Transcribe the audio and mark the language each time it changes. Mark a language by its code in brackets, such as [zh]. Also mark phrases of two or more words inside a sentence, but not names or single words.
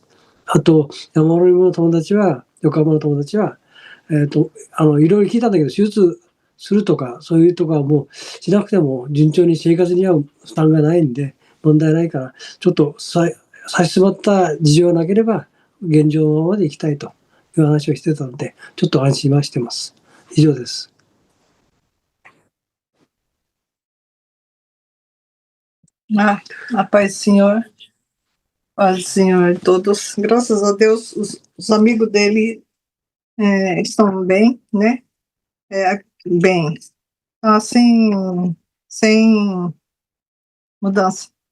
[ja] あと山森の友達は横浜の友達はいろいろ聞いたんだけど手術するとかそういうとかはもうしなくても順調に生活に合う負担がないんで問題ないからちょっと差し迫った事情がなければ現状のままでいきたいという話をしてたのでちょっと安心はしてます。以上です。 [pt] A paz do Senhor, paz do Senhor a todos. Graças a Deus, os amigos dele estão bem, né? Bem, assim, sem mudança.